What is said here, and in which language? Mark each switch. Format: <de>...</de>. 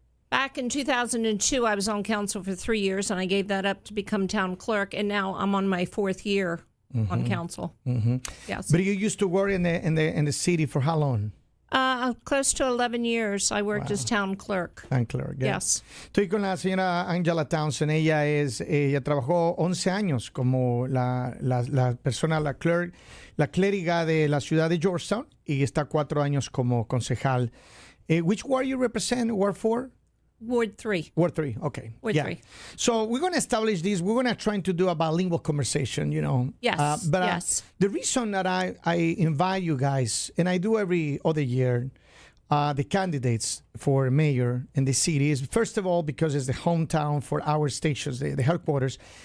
<en>Back in 2002, I was on council for 3 years, and I gave that up to become town clerk, and now I'm on my 4th year on council. Yes. But you used to work in the city for how long? Close to 11 years, I worked as town clerk. Town clerk, yeah. Yes.</en> <es>Estoy con la señora Angela Townsend. Ella trabajó 11 años como la persona, la clériga de la ciudad de Georgetown, y está 4 años como concejal.</es> <en>Which ward you represent? Ward 4? Ward 3. Ward 3, okay. Ward 3. So we're going to establish this. We're going to try to do a bilingual conversation, you know. Yes, But yes. The reason that I invite you guys, and I do every other year, the candidates for mayor in the city is, first of all, because it's the hometown for our stations, the headquarters.</en>